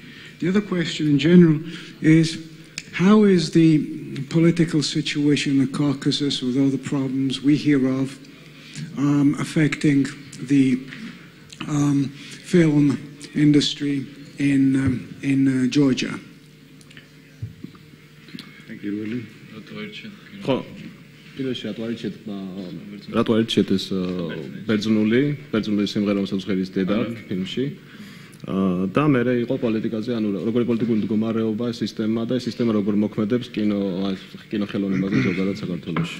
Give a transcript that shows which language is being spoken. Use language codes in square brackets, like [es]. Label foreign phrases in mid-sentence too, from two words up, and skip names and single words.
[en] The other question in general is, how is the political situation in the Caucasus, with all the problems we hear of, affecting the film industry in Georgia? Thank you, Willie. [ka] რატო არჩიეთ ეს ბერძნული სიმღერა, რომელსაც ხედის დედა ფილმში. და მე იყო პოლიტიკაზე, ანუ როგორი პოლიტიკური მდგომარეობა, სისტემა და ეს სისტემა როგორ მოქმედებს კინოხელოვნებაზე ზოგადად საქართველოში.